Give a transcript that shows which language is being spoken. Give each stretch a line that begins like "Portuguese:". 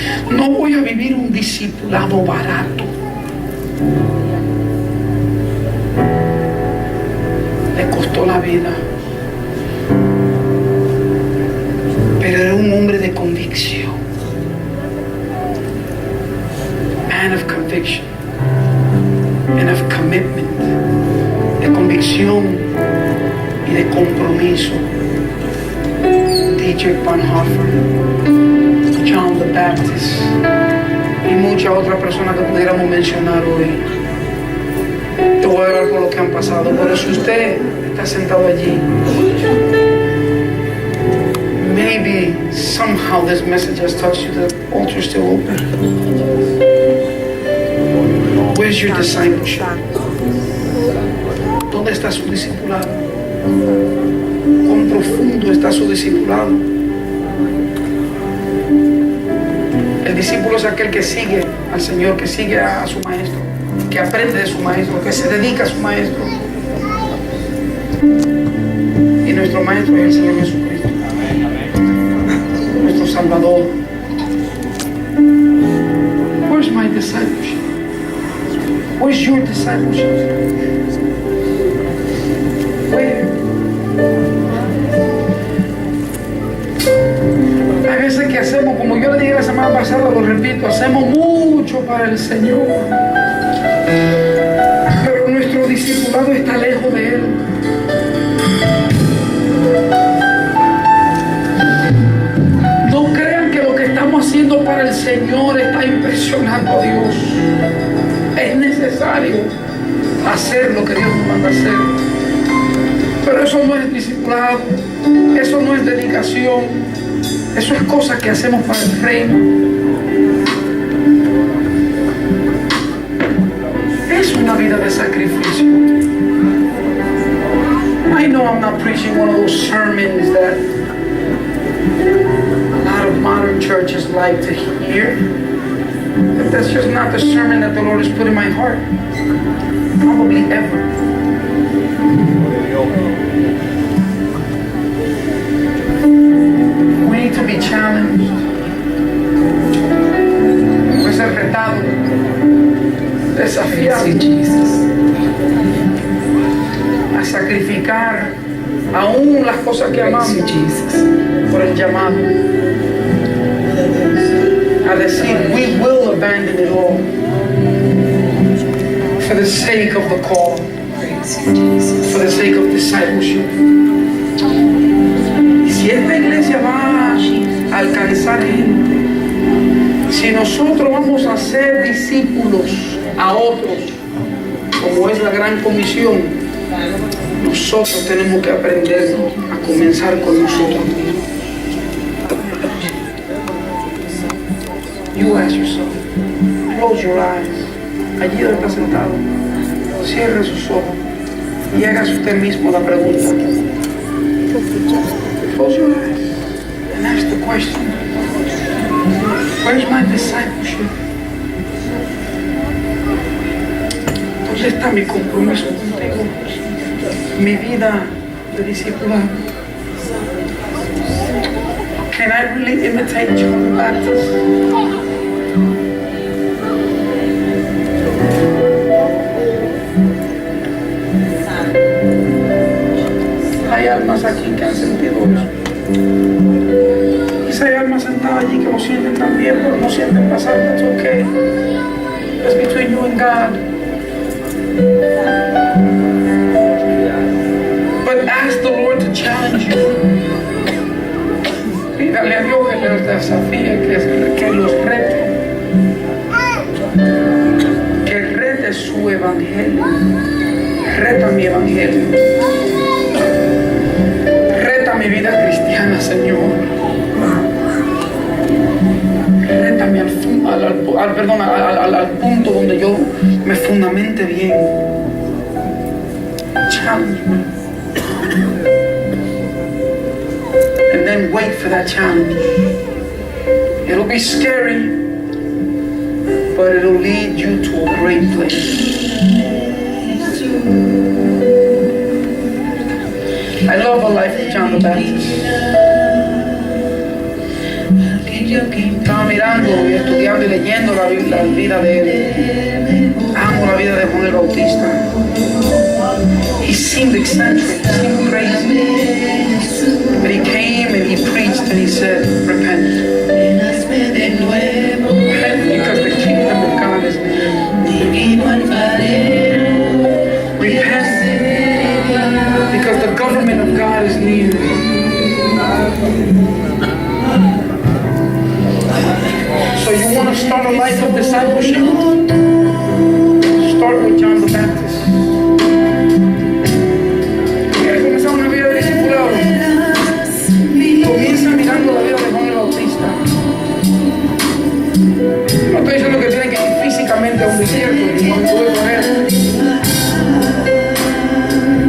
Spanish: No voy a vivir un discipulado barato. Le costó la vida, pero era un hombre de convicción.
English: Man of conviction and of commitment.
Spanish: De convicción y de compromiso. Dietrich Bonhoeffer, John the Baptist y muchas otras personas que pudiéramos mencionar hoy. Te voy a hablar por lo que han pasado, pero si usted está sentado allí,
English: maybe somehow this message has touched you. The altar is still open. Where's your discipleship?
Spanish: ¿Dónde está su discipulado? ¿Cuán profundo está su discipulado? El discípulo es aquel que sigue al Señor, que sigue a su maestro, que aprende de su maestro, que se dedica a su maestro. Y nuestro maestro es el Señor Jesucristo, nuestro Salvador. Where's my discipleship? Where's your discipleship? Where? Hay veces que hacemos, como yo le dije la semana pasada, lo repito, hacemos mucho para el Señor, pero nuestro discipulado está lejos de Él. No crean que lo que estamos haciendo para el Señor Señor está impresionando a Dios. Es necesario hacer lo que Dios nos manda hacer. Pero eso no es discipulado, eso no es dedicación, eso es cosa que hacemos para el reino. Es una vida de sacrificio.
English: I know I'm not preaching one of those sermons that a lot of modern churches like to hear. But that's just not the sermon that the Lord has put in my heart. Probably ever. We need to be challenged.
Spanish: Debe ser retado, desafiado a sacrificar aún las cosas que amamos por el llamado. A decir,
English: we will abandon it all for the sake of the call, for the sake of discipleship.
Spanish: Y si esta iglesia va a alcanzar gente, si nosotros vamos a ser discípulos a otros, como es la gran comisión, nosotros tenemos que aprender a comenzar con nosotros mismos.
English: You ask yourself, close your eyes,
Spanish: allí donde está sentado, cierre sus ojos y hágase usted mismo la pregunta.
English: Close your eyes and ask the question, where's my discipleship?
Spanish: ¿Dónde está mi compromiso contigo? Mi vida de discipulado.
English: Can I really imitate John the Baptist?
Spanish: Hay almas aquí que han sentido eso. Quizá hay almas sentadas allí que lo sienten también, pero no sienten pasar.
English: That's okay. That's between you and God. But ask the Lord to challenge you.
Spanish: Pídale a Dios que los desafíe, que los rete. Que rete su evangelio. Reta mi evangelio. Reta mi vida cristiana, Señor. Rétame al punto donde yo me fundamente bien.
English: Challenge me. And then wait for that challenge. It'll be scary, but it'll lead you to a great place. I love the life of John the Baptist.
Spanish: Estaba mirando y estudiando y leyendo la vida de él. Amo la vida de Juan el Bautista.
English: He seemed eccentric, he seemed crazy. But he came and he preached and he said, repent. Repent because the kingdom of God is near. Repent because the government of God is near. So you want to start a life of discipleship? Start with John the Baptist.
Spanish: ¿Quieres comenzar una vida de discipulado? Comienza mirando la vida de Juan el Bautista. No estoy diciendo que tiene que ir físicamente a un desierto, ni cuando tuve con él.